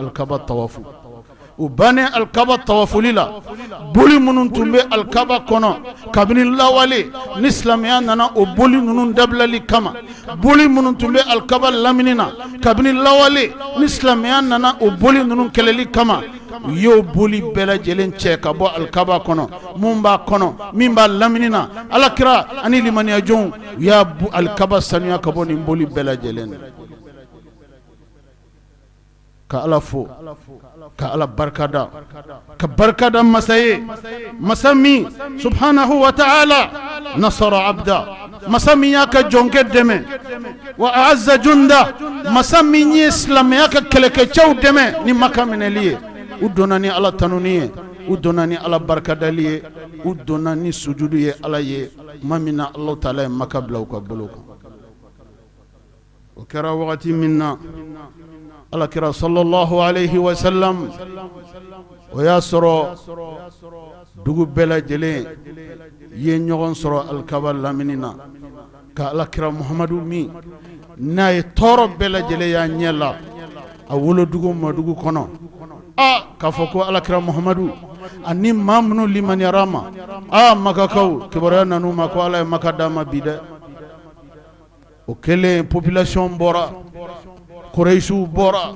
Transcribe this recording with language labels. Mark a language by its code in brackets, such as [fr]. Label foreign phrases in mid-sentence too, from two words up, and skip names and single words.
[bm] alikaba tawafu u bannen alikaba tawafuli la boli minnu tun bɛ alikaba kɔnɔ kabini lawale ni silamɛya nana o boli ninnu dabilali kama boli minnu tun bɛ alikaba lamini na kabini lawale ni silamɛya nana o boli ninnu kɛlɛli kama u y'o boli bɛɛ lajɛlen cɛ ka bɔ alikaba kɔnɔ mun b'a kɔnɔ min b'a lamini na alakira ani limaniya jɔnw u y'a alikaba sanuya ka bɔ nin boli bɛɛ lajɛlen na ka ala fo ka ala barkada ka barkada masa ye masa min [ar] سبحانه وتعالى نصر عبده [bm] masa min y'a ka jɔnkɛ dɛmɛ [ar] وأعز جنده [bm] masa min ye silamɛya ka kɛlɛkɛcɛw dɛmɛ ni maka minɛli ye u donna ni ala tanuni ye u donna ni ala barkadali ye u donna ni sujudu ye ala ye tuma min na [ar] الله تعالى [bm] ye maka bila u ka bolo kan o kɛra wagati min na alakira [ar] صلى الله عليه وسلم [bm] o y'a sɔrɔ dugu bɛɛ lajɛlen ye ɲɔgɔn sɔrɔ alikaba lamini na ka alakira muhamadu min n'a ye tɔɔrɔ bɛɛ lajɛlen y'a ɲɛ la a wolodugu madugu kɔnɔ k'a fɔ ko alakira muhamadu ani maa minnu limaniyara ma makakaw kibaruya nan'u ma ko ala ye maka d'a ma bi dɛ o kɛlen population bɔra Quraishiw bɔra